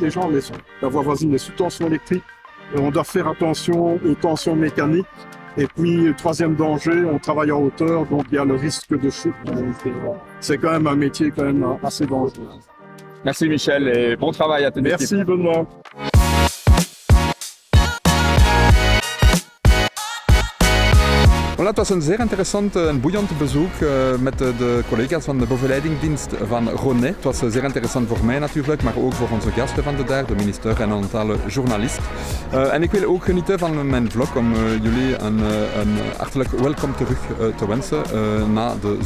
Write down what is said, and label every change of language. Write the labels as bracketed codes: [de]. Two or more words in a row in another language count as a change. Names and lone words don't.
[fr] Déjà la voie voisine est sous tension électrique et on doit faire attention aux tensions mécaniques. Et puis troisième danger, on travaille en hauteur donc il y a le risque de chute. C'est quand même un métier quand même assez dangereux. Merci Michel et bon travail à toute l'équipe. Merci Benoît. Voilà, [nl] het was een zeer interessant en boeiend bezoek met de collega's van de bovenleidingdienst van Rhônay. Het was zeer interessant voor mij natuurlijk, maar ook voor onze gasten van de minister en een aantal journalist. En ik wil ook genieten van mijn vlog om jullie een hartelijk welkom terug te wensen na de zomer.